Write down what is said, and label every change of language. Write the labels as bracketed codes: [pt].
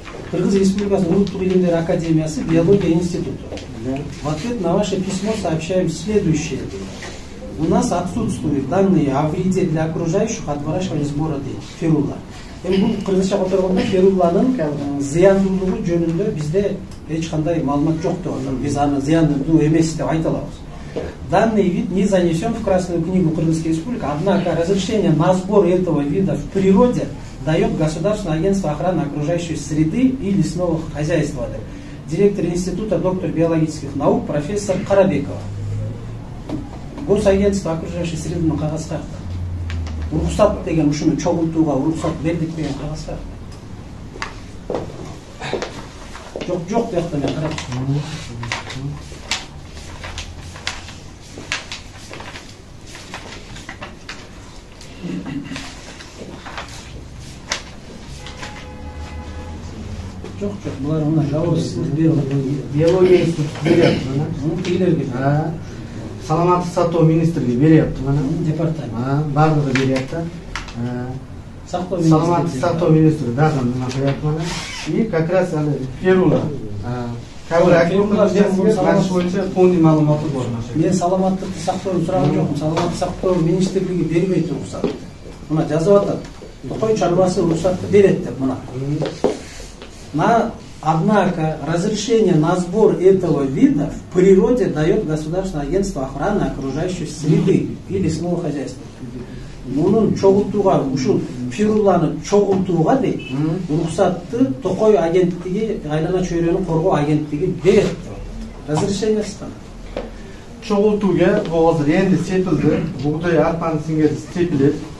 [ky] Кыргыз Республикасынын Улуттук илимдер академиясы биология институты. [ru] В ответ на ваше письмо сообщаем следующее. У нас отсутствуют данные о вреде для окружающих от выращивания сбора ферула. [ky] Бул кыргызча которгондо феруланын зыяндуулугу жөнүндө бизде эч кандай маалымат жок деп атат. Биз аны зыяндуу эмес деп айта алабыз. [ru] Данный вид не занесен в Красную книгу Кыргызской Республики, однако разрешение на сбор этого вида в природе дает Государственное агентство охраны окружающей среды и лесного хозяйства. Директор института, доктор биологических наук, профессор Карабекова. [ky] Госагентство окружающей среды кагаз кайякта? Уруксат деген ушуну чогултууга уруксат бердик деген кагаз кайякта? Жок биякта мен карап. Жок, булар мына жауапсыздык биология институты бериптир мына. Тигилерге. Саламаттык сактоо министрлиги бериптир мына. Департамент. Бардыгы берет да. Саламаттык сактоо министри дагы мына коёт мына. И как раз аны ферула. Каршы боюнча фонди маалыматы бар. Мен саламаттыкты сактоону сураган жокмун. Саламаттык сактоо министрлиги бербейт уруксат. Мына жазып атат. Токой чарбасы уруксатты берет деп мына. [ru] Однако разрешение на сбор этого вида в природе дает Государственное агентство охраны окружающей среды и лесного хозяйства. [ky] Мунун чогултууга, ушул феруланы чогултууга дейт, уруксатты Токой агенттиги, Айлана чөйрөнү коргоо агенттиги берет. Разрешение кана? Чогултууга бул азыр энди сепилди, бугдай арпанын сиңери сепилет.